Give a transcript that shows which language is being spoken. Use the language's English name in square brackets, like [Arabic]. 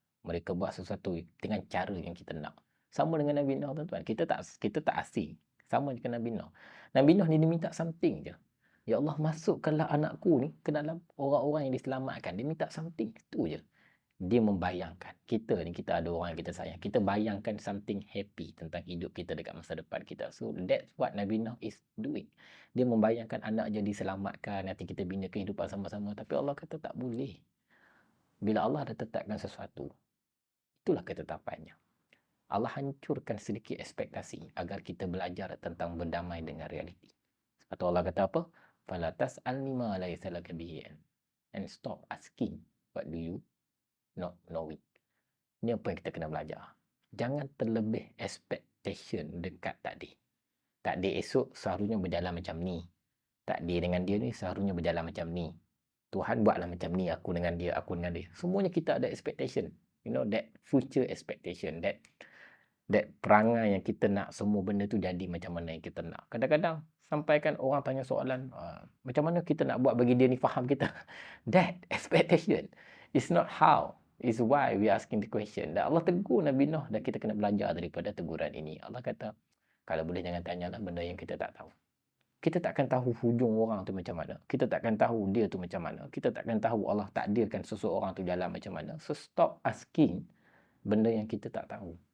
[Malay] Mereka buat sesuatu dengan cara yang kita nak. Sama dengan Nabi Nuh, tuan-tuan. Kita tak asing. Sama dengan Nabi Nuh. Nabi Nuh ni dia minta something je. Ya Allah, masukkanlah anakku ni ke dalam orang-orang yang diselamatkan. Dia minta something. Itu je. Dia membayangkan. Kita ni, kita ada orang yang kita sayang. Kita bayangkan something happy tentang hidup kita dekat masa depan kita. [English] So, that's what Nabi Nuh is doing. [Malay] Dia membayangkan anak je diselamatkan. Nanti kita bina kehidupan sama-sama. Tapi Allah kata tak boleh. Bila Allah dah tetapkan sesuatu, itulah ketetapannya. Allah hancurkan sedikit ekspektasi agar kita belajar tentang berdamai dengan realiti. Sebab tu Allah kata apa? [Arabic] Fala tas'alni ma laysa laka bihi [English] and stop asking what do you not know it. [Malay] Ini apa yang kita kena belajar. Jangan terlebih expectation dekat tadi. takdir esok seharusnya berjalan macam ni. Takdir dengan dia ni seharusnya berjalan macam ni. Tuhan buatlah macam ni, aku dengan dia, aku dengan dia. Semuanya kita ada expectation. [English] You know, that future expectation, that [Malay] perangai yang kita nak semua benda tu jadi macam mana yang kita nak. Kadang-kadang sampaikan orang tanya soalan, macam mana kita nak buat bagi dia ni faham kita. [English] That expectation is not how, is why we asking the question. [Malay] Dan Allah tegur Nabi Nuh dan kita kena belajar daripada teguran ini. Allah kata, kalau boleh jangan tanyalah benda yang kita tak tahu. Kita takkan tahu hujung orang tu macam mana. Kita takkan tahu dia tu macam mana. Kita takkan tahu Allah takdirkan seseorang tu jalan macam mana. [English] So stop asking [Malay] benda yang kita tak tahu.